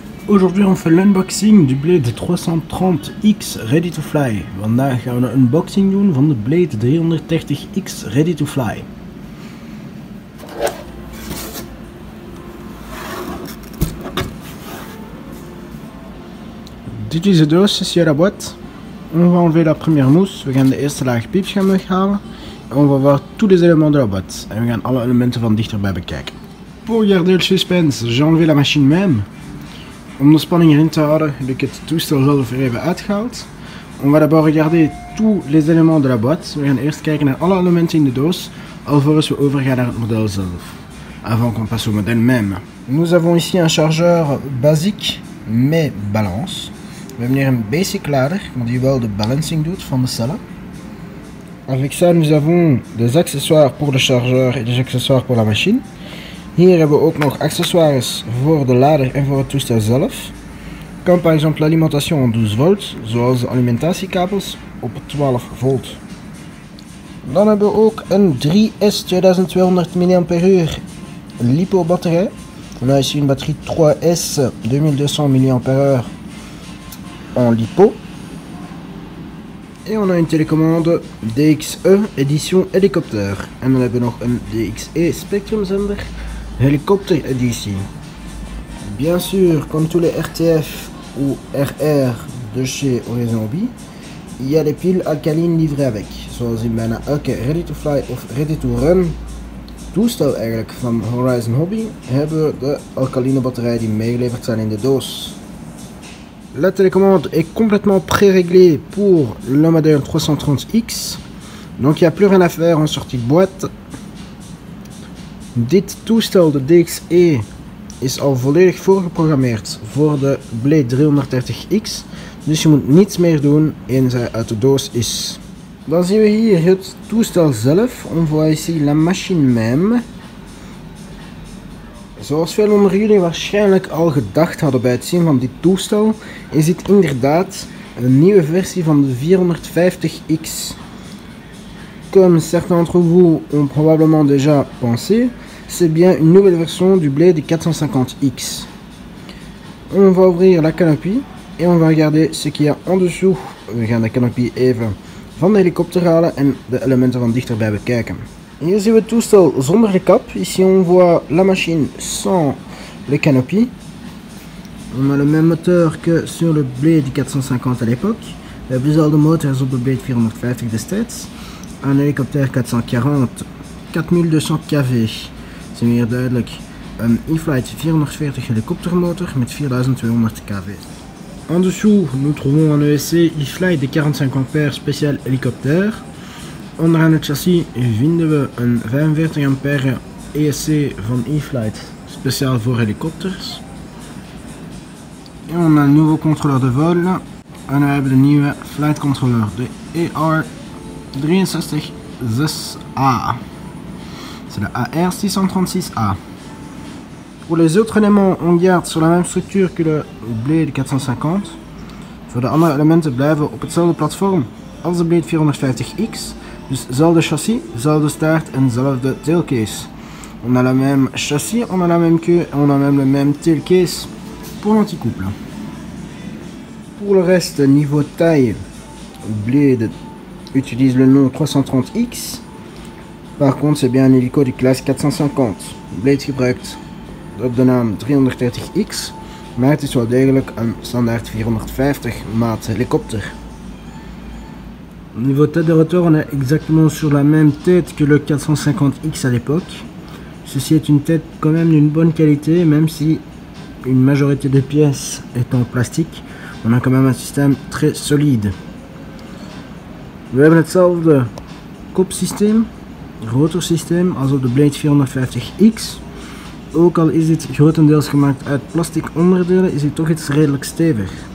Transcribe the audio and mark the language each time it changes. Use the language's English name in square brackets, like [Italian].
[French] Aujourd'hui on fait l'unboxing du Blade 330X Ready to Fly. [Dutch] Vandaag gaan we een unboxing doen van de Blade 330X Ready to Fly. Dit is de doos, [French] ici à la boîte. On va enlever la première mousse, [Dutch] we gaan de eerste laag piepschuim weghalen. [French] En on va voir tous les éléments de la boîte. [Dutch] En we gaan alle elementen van dichterbij bekijken. [French] Pour garder le suspense, j'ai enlevé la machine même. [Dutch] Om de spanning erin te houden heb ik het toestel zelf er even uitgehaald. [French] On va d'abord regarder tous les éléments de la boîte. [Dutch] We gaan eerst kijken naar alle elementen in de doos, alvorens we overgaan naar het model zelf. [French] Avant qu'on passe au modèle même. Nous avons ici un chargeur basique, mais balance. [Dutch] We hebben hier een basic lader, die wel de balancing doet van de cellen. [French] Avec ça, nous avons des accessoires pour le chargeur et des accessoires pour la machine. [Dutch] Hier hebben we ook nog accessoires voor de lader en voor het toestel zelf. [French] Comme par exemple l'alimentation en 12 volt, [Dutch] zoals de alimentatiekabels op 12 volt. Dan hebben we ook een 3S 2200 mAh LiPo batterij. [French] On a ici une batterie 3S 2200 mAh en LiPo. Et on a une télécommande DXE édition hélicoptère. [Dutch] En dan hebben we nog een DXE Spectrum zender hélicoptère édition. [French] Bien sûr, comme tous les RTF ou RR de chez Horizon Hobby, il y a des piles alcalines livrées avec. [Dutch] Zoals in bijna elke Ready to Fly of Ready to Run toestel eigenlijk van Horizon Hobby hebben we de alcaline batterijen die meegeleverd zijn in de doos. [French] La télécommande est complètement pré-réglée pour le modèle 330X. Donc il n'y a plus rien à faire en sortie de boîte. [Dutch] Dit toestel, de DXE, is al volledig voorgeprogrammeerd voor de Blade 330X. Dus je moet niets meer doen eens hij uit de doos is. Dan zien we hier het toestel zelf. [French] On voit ici la machine même. [Dutch] Zoals veel onder jullie waarschijnlijk al gedacht hadden bij het zien van dit toestel, is dit inderdaad een nieuwe versie van de 450X. [French] Comme certains d'entre vous ont probablement déjà pensé, c'est bien une nouvelle version du Blade 450X. On va ouvrir la canopie et on va regarder ce qu'il y a en dessous. [Dutch] We gaan de canopie even van de helikopter halen en de elementen van dichterbij bekijken. Hier zien we het toestel zonder de kap. [French] Ici on voit la machine sans les canopies. On a le même moteur que sur le Blade 450 à l'époque. [Dutch] We hebben dezelfde motor als op de Blade 450 destijds. Een helikopter 440, 4200 kV. Zien we hier duidelijk een E-Flight 440 helikoptermotor met 4200 kV. [French] En dessous, nous trouvons un ESC E-Flight de 45 ampères spécial hélicoptère. [Dutch] Onderaan het chassis vinden we een 45 ampère ESC van E-Flight speciaal voor helikopters. [French] En on a un nouveau contrôleur de vol. [Dutch] En we hebben de nieuwe flight controller, de AR636A. [French] C'est la AR636A. Pour les autres éléments, on garde sur la même structure que le Blade 450. [Dutch] Voor de andere elementen blijven we op hetzelfde platform als de Blade 450X. Dus zelfde chassis, zelfde staart en zelfde tailcase. [French] On a la même chassis, on a la même queue et on a même le même tailcase pour l'anticouple. Pour le reste, niveau taille, Blade utilise le nom 330X. Par contre, c'est bien un hélico de classe 450. [Dutch] Blade gebruikt op de naam 330X, maar het is wel degelijk een standaard 450 maat helikopter. [French] Niveau tête de rotor, on est exactement sur la même tête que le 450X à l'époque. Ceci est une tête quand même d'une bonne qualité, même si une majorité des pièces est en plastique. On a quand même un système très solide. [Dutch] We hebben hetzelfde kopsysteem, rotorsysteem als op de Blade 450X. Ook al is dit grotendeels gemaakt uit plastic onderdelen, is dit toch iets redelijk stevig.